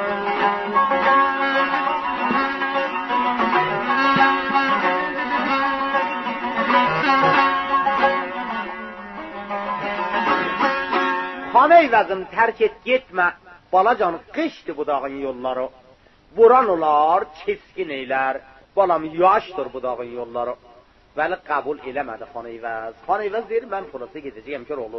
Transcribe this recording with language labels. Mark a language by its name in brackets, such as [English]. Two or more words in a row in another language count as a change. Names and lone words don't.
[Azerbaijani] Han eyvazını terk et gitme, balacan kıştı bu dağın yolları. Vuran olar, keskin eyler, balam yaştır bu dağın yolları. Veli kabul eləmədi Han eyvaz. Han eyvaz deyir, mən pulası gedəcəyəm ki, oğlu.